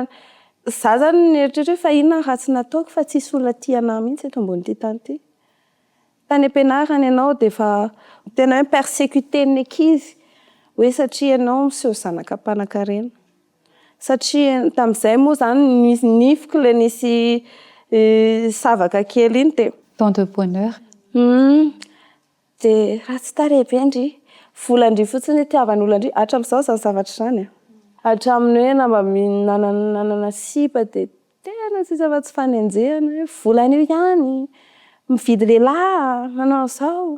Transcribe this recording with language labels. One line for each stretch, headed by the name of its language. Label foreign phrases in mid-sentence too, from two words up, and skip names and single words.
Malagasy: Za zany nieritreretra hoe fa inona ratsy nataoko fa tsisy olona tia anahy mihitsy eto ambony tany ity. Tany am-pianarana ianao dia efa tena hoe persécuté-ny ankizy hoe satria ianao miseho zanaka mpanankarena. Satria tamin'izay moa zany nisy nifiko le nisy savaka kely iny dia
French: Tant de bonheur.
Malagasy: Dia ratsy tarehy be ndry. Volandry fotsiny itiavan'olona hatramin'izao zany zavatra izany. Hatramin'ny hoe na mba nanana sipa dia tena sisa fa tsy fanenjehana hoe volan'io ihany mividy lehilahy manao an'izao.